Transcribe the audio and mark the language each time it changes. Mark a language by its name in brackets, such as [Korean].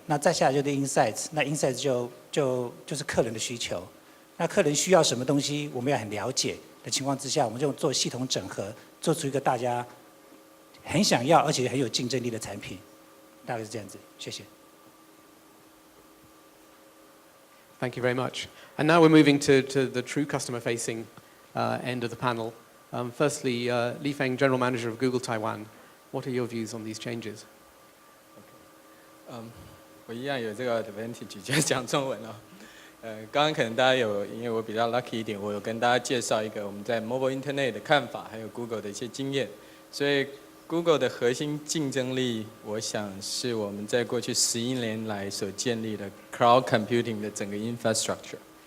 [Chinese] 那再下来就是 insights， 那 insights 就是客人的需求，那客人需要什么东西，我们要很了解的情况之下，我们就做系统整合，做出一个大家很想要而且很有竞争力的产品，大概是这样子。谢谢。 [English] Thank you very much. And now we're moving to the true customer-facing end of the panel. Firstly, Li Feng, General Manager of Google Taiwan. What are your views on these changes? [Chinese] 我一样有这个 advantage， 就讲中文哦。刚刚可能大家因为我比较 lucky 一点，我有跟大家介绍一个我们在 mobile internet 的看法，还有 Google 的一些经验。所以 Google 的核心竞争力，我想是我们在过去11年来所建立的 cloud computing 的整个 infrastructure。